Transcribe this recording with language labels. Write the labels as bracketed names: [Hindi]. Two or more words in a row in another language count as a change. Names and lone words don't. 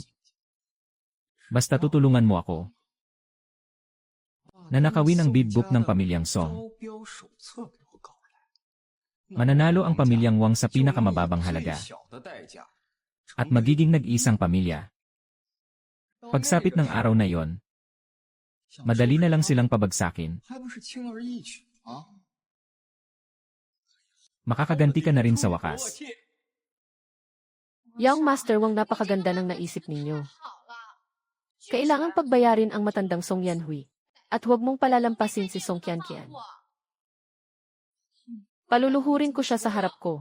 [Filipino] Basta tutulungan mo ako. Nanakawin ang bid book ng pamilyang Song. Mananalo ang pamilyang Wang sa pinakamababang halaga at magiging nag-isang pamilya. Pagsapit ng araw na iyon, madali na lang silang pabagsakin. [Chinese] 还不是轻而易举啊！ [Filipino] Makakaganti ka na rin sa wakas. [English] Young Master [Filipino] Wang, napakaganda ng naisip ninyo. Kailangang pagbayarin ang matandang Song Yanhui. At huwag mong palalampasin si Song Qianqian. Paluluhurin ko siya sa harap ko.